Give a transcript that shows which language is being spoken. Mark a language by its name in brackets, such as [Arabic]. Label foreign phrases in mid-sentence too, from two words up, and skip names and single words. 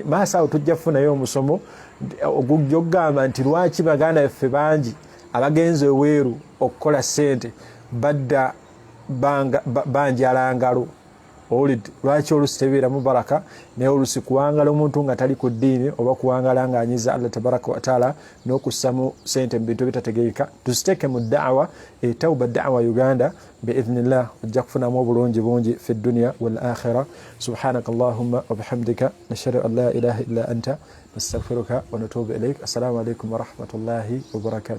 [Ganda] Maaso awo tujja kufunayo omusomo ogugamba nti lwaki baganda baffe bangi abagenzi eweeru okukola ssente badda banjala ngalo. Lwaki olusi tebeeramu baraka naye olusi kuwangala omuntu nga tali ku ddiini oba kuwangala ng'anyiza Allah [Arabic] تبارك وتعالى [Ganda] n'okussamu ssente mu bintu bitategeeka. Tuziteeke mu da'wa etawuba da'wa Uganda biidhnillah ojja kufunamu obulungi bungi [Arabic] في الدنيا والآخرة. سبحانك اللهم وبحمدك نشهد أن لا إله إلا أنت نستغفرك ونتوب إليك. السلام عليكم ورحمة الله وبركاته.